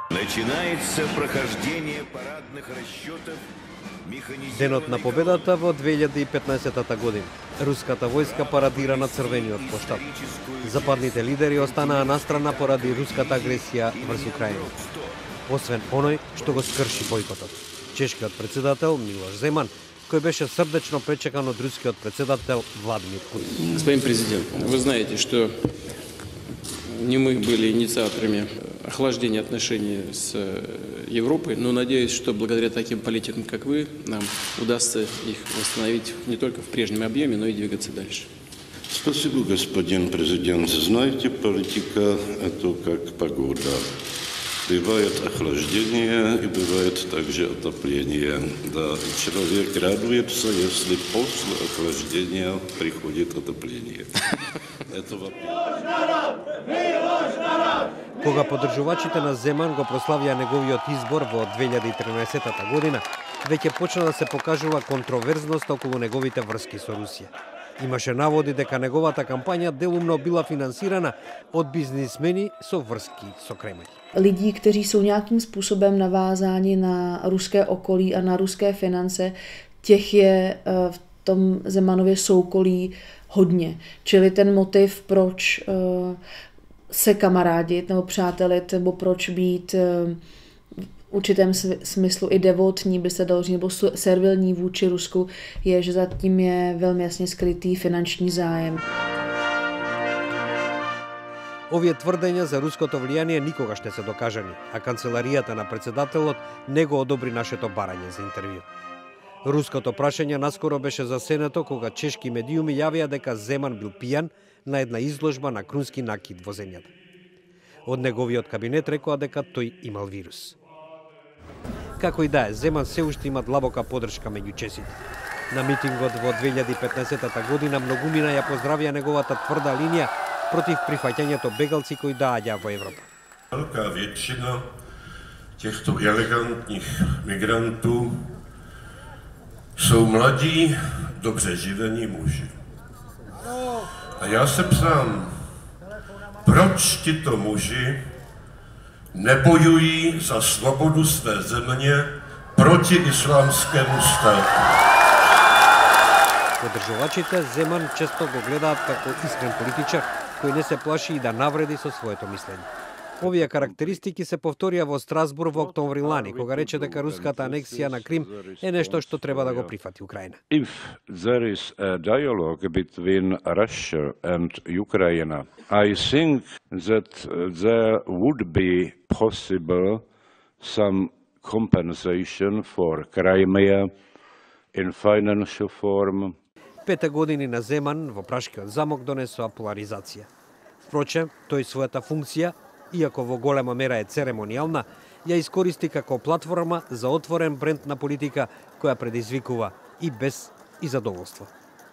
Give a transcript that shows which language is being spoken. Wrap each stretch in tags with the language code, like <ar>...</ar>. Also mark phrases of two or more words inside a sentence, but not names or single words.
<ru>Начинается прохождение парадных расчетов.</ru> <mk>Денот на победата во 2015 година. Руската војска парадира на црвениот площад. Западните лидери останаа настрана поради руската агресија врз Украина. Освен оној што го скрши бојкотот. Чешкиот председател Милош Земан, кој беше срдечно пречекан од рускиот председател Владимир Путин.</mk> <ru>Господин президент, вы знаете, что не мы были инициаторами охлаждения отношений с Европой, но надеюсь, что благодаря таким политикам, как вы, нам удастся их восстановить не только в прежнем объеме, но и двигаться дальше. Спасибо, господин президент. Знаете, политика – это как погода. Бывает охлаждение и бывает также отопление. Да, человек радуется, если после охлаждения приходит отопление. Это</ru> <mk>Кога поддржувачите на Земан го прославија неговиот избор во 2013 година, веќе почна да се покажува контроверзност околу неговите врски со Русија. Имаше наводи дека неговата кампања делумно била финансирана од бизнисмени со врски со Кремљ.</mk> <cs>Lidí, kteří jsou nějakým způsobem navázáni na ruské okolí a na ruské finance, těch je v tom Zemanově soukolí hodně. Čili ten motiv, proč se kamarádit nebo přátelit, nebo proč být v určitém smyslu i devotní, by se dalo říct, nebo servilní vůči Rusku, je, že zatím je velmi jasně skrytý finanční zájem.</cs> <mk>Овие тврдења за руското влијание никогаш не се докажани, а канцеларијата на председателот не го одобри нашето барање за интервју. Руското прашање наскоро беше засенето кога чешки медиуми јавија дека Земан бил пијан на една изложба на крунски накид во земјата. Од неговиот кабинет рекоа дека тој имал вирус. Како и да е, Земан се уште има длабока поддршка меѓу чесите. На митингот во 2015 година многумина ја поздравија неговата тврда линија против прифаќањето бегалци кои доаѓаа во Европа.</mk> <cs>Velká většina těchto elegantních migrantů jsou mladí, dobře živení muži. A já se ptám, proč tito muži nebojují za svobodu své země proti islámskému státu?</cs> <mk>Поддржувачите Земан често го гледаат како искрен политичар кој не се плаши и да навреди со своето мислење. Овие карактеристики се повторија во Страсбур во октомври лани, кога рече дека руската анексија на Крим е нешто што треба да го прифати Украина.</mk> <en>If there is a dialogue between Russia and Ukraine, I think that there would be possible some compensation for Crimea in financial form.</en> <mk>5 години на Земан во Прашкиот замок донесоа поларизација. Впрочем, тој својата функција, иако во голема мера е церемонијална, ја искористи како платформа за отворен бренд на политика која предизвикува и без и задоволство.</mk>